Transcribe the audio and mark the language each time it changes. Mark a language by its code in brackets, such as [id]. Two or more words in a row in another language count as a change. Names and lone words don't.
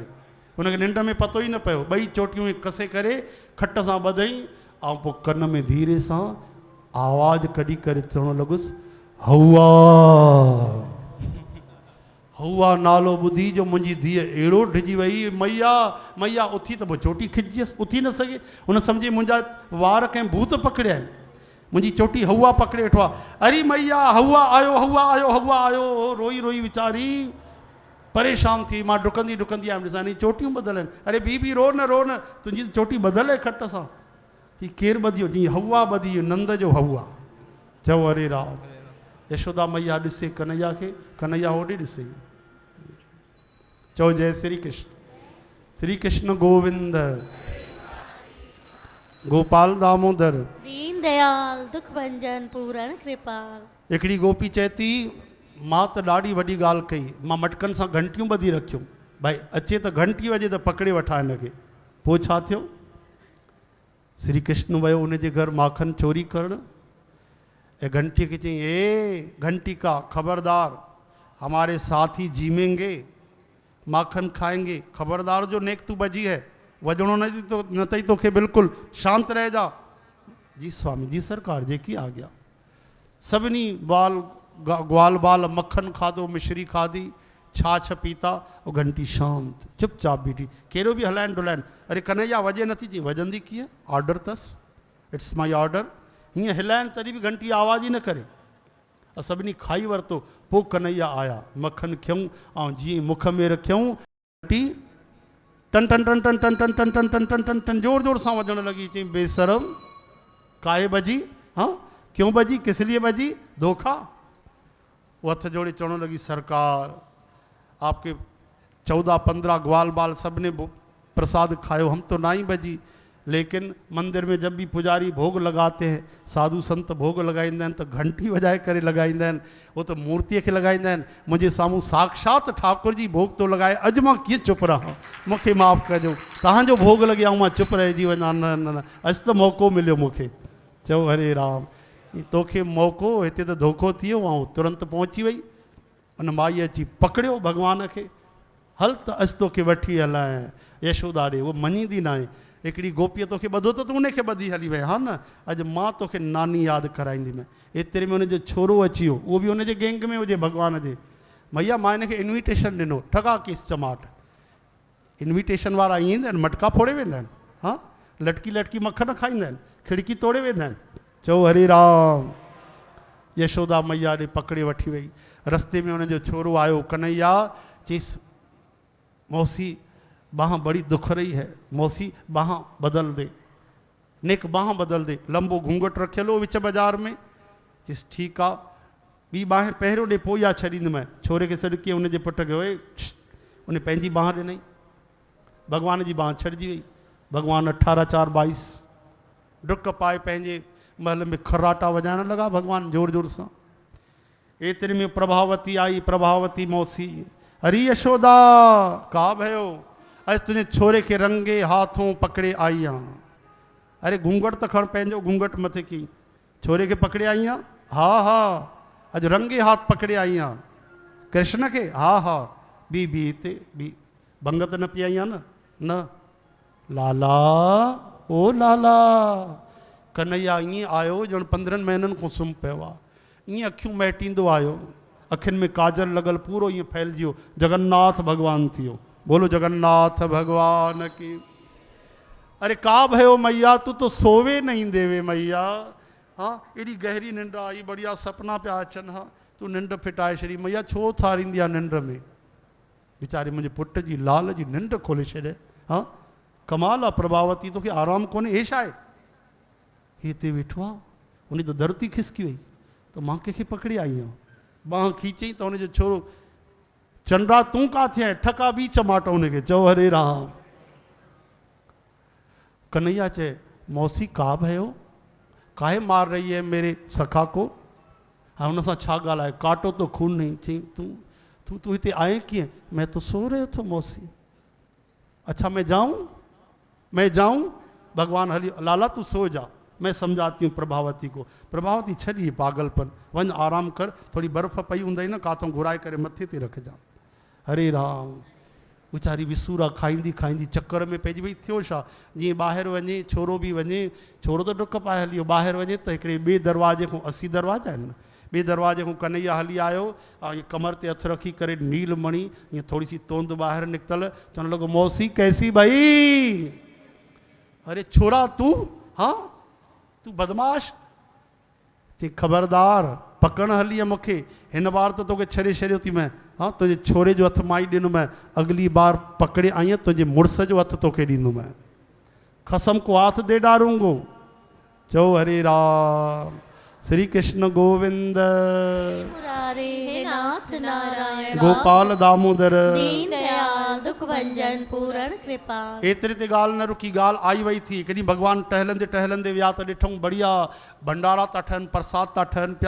[sd] उनखे निंड में पतो ई न पियो। ॿई चोटियूं कसे करे खट सां ॿधई, ऐं पोइ कन में धीरे सां आवाज़ु कढी करे चवणु लॻुसि हवा। हवा नालो ॿुधी जो मुंहिंजी धीअ अहिड़ो डिॼी वई, मैया मैया। उथी त पोइ चोटी खिचियसि, उथी न सघे। हुन सम्झी मुंहिंजा वार कंहिं भूत पकड़िया आहिनि, मुंहिंजी चोटी हवा पकड़े वेठो आहे। अरे मैया हवा आयो, हवा आयो, हवा आयो। रोई रोई वीचारी परेशान थी। मां डुकंदी डुकंदी आयमि, ॾिसां नी चोटियूं ॿधल आहिनि। अरे बी रो न रो न, तुंहिंजी चोटी ॿधल आहे खट सां। ही केरु ॿधी? जी हवा ॿधी, नंद जो हवा। चओ हरे राम। यशोदा मैया ॾिसे कन्हैया खे, कन्हैया होॾे ॾिसे। चओ जय श्री कृष्ण। श्री कृष्ण गोविंद, गोपाल दामोदर, दीन दयाल, दुख भंजन, पूरण कृपाल। हिकिड़ी गोपी चए थी मां त ॾाढी वॾी ॻाल्हि कई, मां मटकनि सां घंटियूं ॿधी रखियूं, भाई अचे त घंटी वॼे त पकड़े वठां हिनखे, पोइ छा थियो? श्री कृष्ण वियो उनजे घर माखन चोरी करणु ऐं घंटी खे चई, [hi] ए घंटी का खबरदार, हमारे साथ ही जीमेंगे, माखन खाएंगे, खबरदार जो नेक तू बजी है, [sd] वजणो न अथई तोखे, बिल्कुलु शांत रह जा। जी स्वामी जी सरकार जेकी आ गया। सभिनी ग्वाल बाल मक्खन खाधो, मिश्री खाधी, छाछ पीता, और घंटी शांत चुपचाप बीठी, कहिड़ो बि हलाइनि डुलाइनि। अरे कन्हैया वॼे नथी, चई वॼंदी कीअं, ऑर्डर अथसि, [en] It's my order. [sd] हीअं हिलाइनि तॾहिं बि घंटी आवाज़ ई न करे। सभिनी खाई वरितो, पोइ कन्हैया आया, मक्खन खयूं ऐं जीअं मुख में रखियऊं, घंटी टन टन टन टन टन टन टन टन टन टन टन टन जोर जोर सां वॼणु लॻी। [hi] चई बेशरम, काहे बजी, हाँ क्यों बजी, किस लिए बजी, धोखा। [sd] वो हथ जोड़े चवण लगी, [hi] सरकार आपके 14-15 ग्वाल बाल सब ने प्रसाद खायो, हम तो ना ही बजी, लेकिन मंदिर में जब भी पुजारी भोग लगाते हैं, [sd] साधु संत भोग लगाईंदा आहिनि [hi] तो घंटी वजाए करे लगाईंदा आहिनि, वो तो मूर्ति के [sd] लगाईंदा आहिनि। मुंहिंजे साम्हूं साक्षात ठाकुर जी भोग तो लगाए, अॼु मां कीअं चुप रहां, मूंखे माफ़ कजो, तव्हांजो भोग लॻे ऐं मां चुप रहिजी वञा, न न न, अॼु त मौक़ो मिलियो मूंखे। चओ हरे राम। तोखे मौक़ो, हिते त धोखो थी वियो, ऐं तुरंत पहुची वई। उन माई अची पकड़ियो भॻवान खे, हल त अॼु तोखे वठी हलां। यशोदा ॾे उहो मञींदी न आहे। हिकिड़ी गोपीअ तोखे ॿधो त तूं उनखे ॿधी हली वई, हा न, अॼु मां तोखे नानी यादि कराईंदीमांइ। एतिरे में उनजो छोरो अची वियो, उहो बि उनजे गैंग में हुजे भॻवान जे। मैया मां हिनखे इन्विटेशन ॾिनो, ठगा केस चमाट। इन्विटेशन वारा ईंदा आहिनि, मटका फोड़े वेंदा आहिनि, हा लटकी लटकी मक्खन खाईंदा आहिनि, खिड़की तोड़े वेंदा आहिनि। चओ हरे राम। यशोदा मैया ॾे पकड़े वठी वई। रस्ते में उनजो छोरो आयो, [hi] कन्हैया, चईस मौसी बाह बड़ी दुख रही है, मौसी बाह बदल दे, नेक बाह बदल दे। [sd] लंबो घूंघट रखियल हो विच बाज़ार में। चईस ठीकु आहे, ॿी बाह पहिरियों ॾे पोइ इहा छॾींदुमि। छोरे खे सॾु उनजे पुट खे, ओए उन पंहिंजी बाह ॾिनई, भॻवान जी बाह छॾिजी वई। भॻवानु 18-4-22 डुक पाए पंहिंजे महल में खराटा वॼाइण लॻा, भॻवानु जोर जोर सां। एतिरे में प्रभावती आई, प्रभावती मौसी, [hi] हरी यशोदा का भयो, [sd] अॼु तुंहिंजे छोरे खे रंगे हाथों पकड़े आई आं। अरे घूंघट त खण, पंहिंजो घूंघट मथे की, छोरे खे पकड़े आई आं, हा हा, अॼु रंगे हाथ पकड़े आई आं। कृष्ण खे, हा हा, बी हिते बी, भंग त न पई आई आं न, लाला ओ लाला। कन्हैया ईअं आयो ॼण 15 महीननि खां सुम्ही पियो आहे, ईअं अखियूं महिटींदो आयो, अखियुनि में काजल लॻल, पूरो ईअं फैलिजी वियो, जगन्नाथ भॻवानु थी वियो। [hi] बोलो जगन्नाथ भगवान की। अरे का भयो मैया, तू तो सोवे नहीं देवे मैया, [sd] हाँ एडी गहरी निंड आई, बढ़िया सपना पिया अचनि, हाँ तू निंड फिटाए छॾी मैया, छो थारींदी आहे निंड में, वीचारे मुंहिंजे पुट जी लाल जी निंड खोले छॾे, हाँ कमाल आहे प्रभावती, तोखे आराम कोन्हे, हे छा आहे, हिते वेठो आहे, उन त धरती खिसकी वई, त मां कंहिंखे पकड़ी आई आहियां, बांह खीचई त उनजो छोरो, चंद्रा तूं काथे आहे, ठका बि चमाटो उनखे। चओ हरे राम। कन्हैया चए [hi] मौसी का भयो, काहे मार रही है मेरे सखा को, हाँ [sd] उन सां छा ॻाल्हाए, [hi] काटो तो खून नहीं। [sd] चई तू हिते आए कीअं, [hi] मैं तो सो रहे थो मौसी। अच्छा मैं जाऊं, भगवान हली, लाला तू सो जा, मैं समझाती हूँ प्रभावती को। [sd] प्रभावती छॾी पागलपन, वञ आराम कर, थोड़ी बर्फ़ पई हूंदई न, काथों घुराए करे मथे ते रखजा। हरे राम। वीचारी विसूरा खाईंदी खाईंदी चक्कर में पइजी वई। थियो छा, जीअं ॿाहिरि वञे, छोरो बि वञे, छोरो त डुक पाए हली वियो, ॿाहिरि वञे त हिकिड़े ॿिए दरवाजे खां, 80 दरवाजा आहिनि न, ॿिए दरवाजे खां कन्हैया हली आयो, ऐं ईअं कमर ते हथु रखी करे नीलमणी, ईअं थोरी सी तोंद ॿाहिरि निकितल, चवणु लॻो [hi] मौसी कैसी भई। [sd] अरे छोरा तूं, हाँ तूं बदमाश, चई खबरदार पकड़ हली आहे मूंखे, हिन बार त तोखे छॾे छॾियो थी मैं, हाँ तुंहिंजे छोरे जो हथु मां ई ॾिनुमि, अगली बार पकड़े आई आहियां तुंहिंजे मुड़ुस जो हथु तोखे ॾींदुमि, [hi] कसम को हाथ दे डारूंगो। [sd] चओ हरे राम। श्री कृष्ण गोविंद, मुरारे हे नाथ नारायण गोपाल दामोदर। दीन दयाल दुख भंजन पूरण कृपा। एतरी ते ॻाल्हि न रुकी, ॻाल्हि आई वई थी। कॾहिं भॻवानु टहलंदे टहलंदे विया त ॾिठऊं बढ़िया भंडारा था ठहनि, प्रसाद था ठहनि पिया।